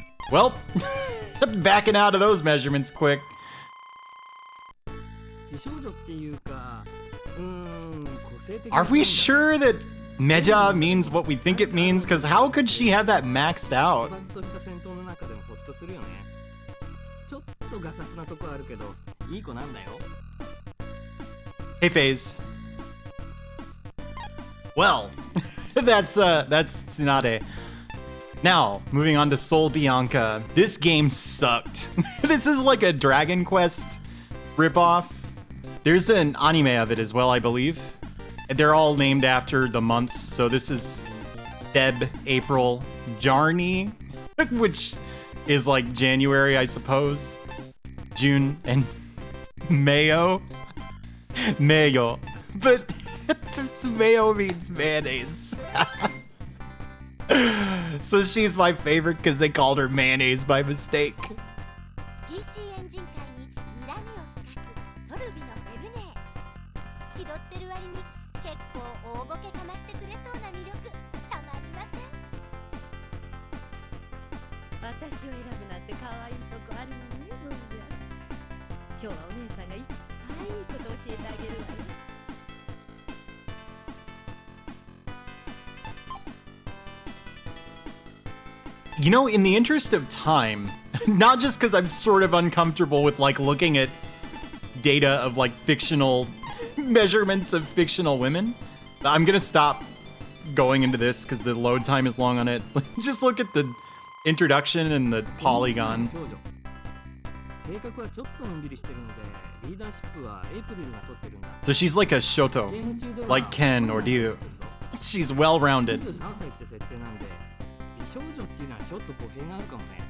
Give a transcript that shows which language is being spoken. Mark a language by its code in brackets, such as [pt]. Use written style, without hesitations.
[en] Well, backing out of those measurements quick. [ja] 美少女っていうか個性的 [en] Are we sure that Meja means what we think it means? Because how could she have that maxed out? [ja] 殺伐とした戦闘の中でもホッとするよねちょっとガサツなとこあるけどいい子なんだよ [en] Hey, FaZe. Well, that's Tsunade. Now, moving on to Soul Bianca. This game sucked. This is like a Dragon Quest ripoff. There's an anime of it as well, I believe. They're all named after the months. So this is Feb, April, Jarni, which is like January, I suppose. June, and Mayo. Mayo. But Mayo means mayonnaise. So she's my favorite because they called her mayonnaise by mistake. [ja] PC エンジン界に睨みを利かすソルビのウェブネー気取ってる割に結構大ボケかましてくれそうな魅力たまりません私を選ぶなんて可愛いとこあるのねボイヤ今日はお姉さんがいっぱいいいこと教えてあげるわよ [en] You know, in the interest of time, not just because I'm sort of uncomfortable with like looking at data of like fictional measurements of fictional women, I'm gonna stop going into this because the load time is long on it. Just look at the introduction and the polygon. [ja] 性格はちょっとのんびりしてるのでリーダーシップはエイプリルが取ってるんだ [en] So she's like a Shoto, [ja] ゲーム中では [en] like Ken or Ryu. She's well-rounded. [ja] 23歳って設定なんで美少女っていうのはちょっと語弊があるかもね